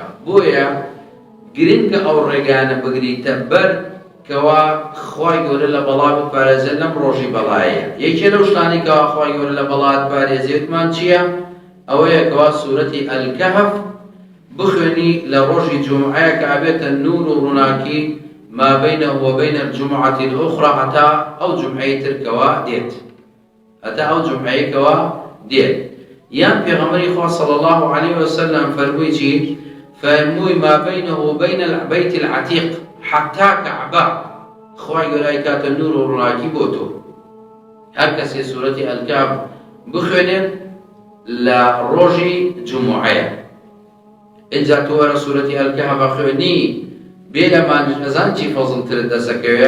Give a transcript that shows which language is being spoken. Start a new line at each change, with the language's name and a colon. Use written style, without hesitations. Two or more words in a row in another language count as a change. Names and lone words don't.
Central Kurdish: بۆیە گرنگە ئەو ڕێگانە بگریتە بەر کەوا خوای گەورە لە بەڵا بپارێزێت لەم ڕۆژی بەڵایە. یەکێ لەو شتانی کەوا خوای گەورە لە بەڵات پارێزێتمان چییە؟ ئەوەیە کەوا سوورەتی الكهف بخوێنی لە ڕۆژی جومعەیە کە ئەبێتە نور و ڕووناکی
Arabic: ما بينه وبين الجمعة الأخرى
Central Kurdish: هەتا ئەو جومعەی ترکەوە دێت، هەتا ئەو جومعەیەکەوە دێت. یان پێغەمبەری خوا
Arabic: صلی الله علیه وسلم
Central Kurdish: فەرمووی چی؟
Arabic: فەرمووی ما بينه وبين البيت العتيق حتى كعبة،
Central Kurdish: خوای گەورە کاتە نور و ڕووناکی بۆ تۆ. هەر کەسێ سوورەتی الكهف بخوێنێت لە ڕۆژی جومعەیە. اینجا تۆ وەرە سوورەتی الكهف خوێنی بێ لە مانجەزان چی فەزڵترت دەسەکەوێ؟